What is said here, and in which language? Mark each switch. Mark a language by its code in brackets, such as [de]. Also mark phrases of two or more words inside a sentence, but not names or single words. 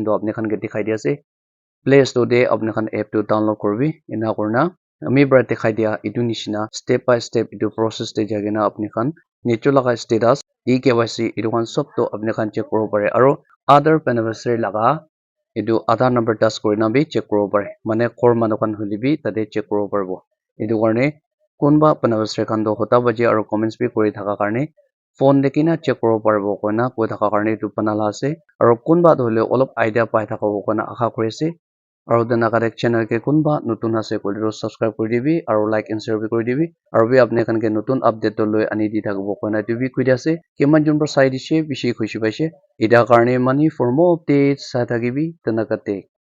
[nag] tu apni khan ke dekhai di ase [en] play store [nag] de apni khan app tu download kuribi ena kurna ami bara dekhai dia etu nishina [en] step by step [nag] etu process te jai kena apni khan neju laga [en] status eKYC [nag] etu khan sob to apni khan check koribo pare aro [en] other beneficiary [nag] laga etu [en] Aadhaar number touch [nag] kurina bi check koribo pare mane ghor manu khan hoile bi tate check koribo paribo etu karne kunba beneficiary khan to hota baji aro comments bi kuri thaka karne phone de kina check koribo paribo koina koi thaka karne etu banala ase aro kunba tu hoile olop idea pai thaka koina asha kuri ase aro dena kare channel ke kunba notun ase koile to subscribe kuri dibi aro [en] like and share [nag] bi kuri dibi aro bi apni khan ke notun update to loi ani di thakibo koina etu bi koi dia ase kiman jon para sai dise bishi khushi paise eta karne [en] money for more updates [nag] sai thakibi tena kate